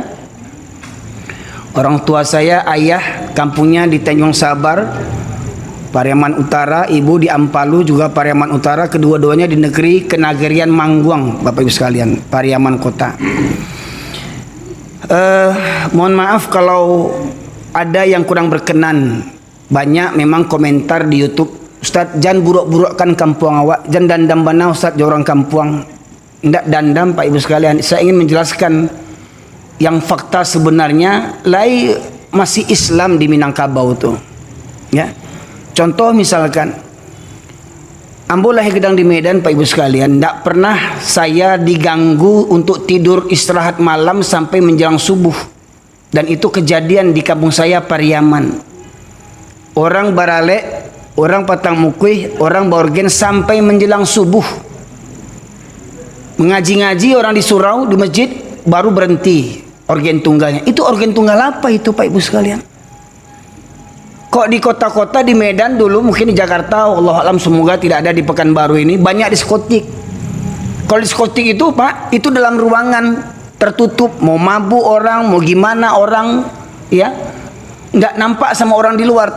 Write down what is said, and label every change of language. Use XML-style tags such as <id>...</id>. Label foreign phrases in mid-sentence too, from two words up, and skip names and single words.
<id>Orang tua saya, ayah kampungnya di Tanjung Sabar, Pariaman Utara, ibu di Ampalu juga Pariaman Utara, kedua-duanya di negeri Kenagarian Mangguang, Bapak Ibu sekalian, Pariaman Kota. Mohon maaf kalau ada yang kurang berkenan. Banyak memang komentar di YouTube, Ustaz jangan buruk-burukkan kampung awak, jangan</id> <min>dandam bana</min> <id>Ustaz orang kampung. Tidak dandam, Pak Ibu sekalian. Saya ingin menjelaskan yang fakta sebenarnya lai masih Islam di Minangkabau itu. Ya. Contoh misalkan ambo lahir gedang di Medan, Pak Ibu sekalian, tidak pernah saya diganggu untuk tidur istirahat malam sampai menjelang subuh. Dan itu kejadian di kampung saya Pariaman.</id> <min>Orang baralek, orang patang mukuih,</min> <id>orang borgen sampai menjelang subuh. Mengaji-ngaji orang di surau, di masjid, baru berhenti organ tunggalnya. Itu organ tunggal apa itu, Pak Ibu sekalian? Kok di kota-kota di Medan dulu, mungkin di Jakarta, Allah alam semoga tidak ada di Pekanbaru ini, banyak diskotik. Kalau diskotik itu, Pak, itu dalam ruangan tertutup, mau mabuk orang, mau gimana orang, ya, nggak nampak sama orang di luar.</id>